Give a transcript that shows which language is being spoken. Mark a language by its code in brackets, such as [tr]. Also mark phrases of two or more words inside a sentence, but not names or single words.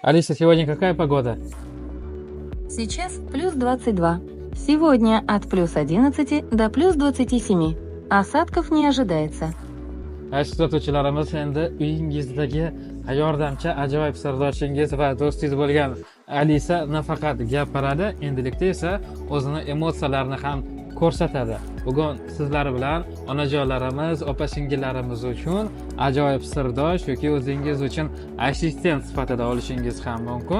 [ru] Алиса, сегодня какая погода? Сейчас плюс 22. Сегодня от плюс 11 до плюс 27. Осадков не ожидается. [uz] Aziz kuzatuvchilarimiz, endi uyingizdagi yordamchi ajoyib sirdoshingiz va do'stingiz bo'lgan Alisa nafaqat gapiradi, endilikda esa o'zini emotsiyalarini ham ko'rsatadi. Bugun sizlar bilan onajonlarimiz, opa-singillarimiz uchun ajoyib sirdosh yoki o'zingiz uchun assistent sifatida olishingiz ham mumkin.